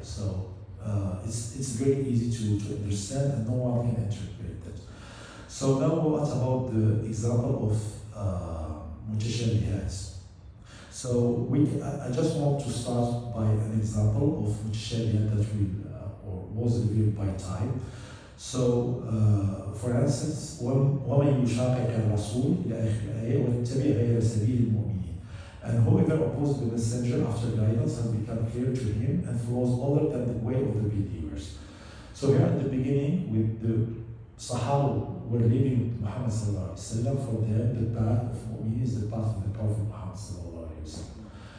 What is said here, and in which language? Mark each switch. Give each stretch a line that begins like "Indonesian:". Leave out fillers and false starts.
English: So it's very easy to understand and no one can interpret it. So now what about the example of mutashabihat? So I just want to start by an example of mutashabihat that will or was revealed by time. So for instance,
Arabic: وَمَنْ يُشَاقِقِ الرَّسُولِ إلى آخر الآية وَاتَّبِعْ غَيْرَ سَبِيلِ الْمُؤْمِنِينَ.
English: And whoever opposes the messenger after guidance has become clear to him and follows other than the way of the believers. So here at the beginning, with the Sahaba were living with Muhammad sallallahu alaihi wasallam, for them the path of mu'min is the path of the Prophet Muhammad sallallahu alaihi wasallam.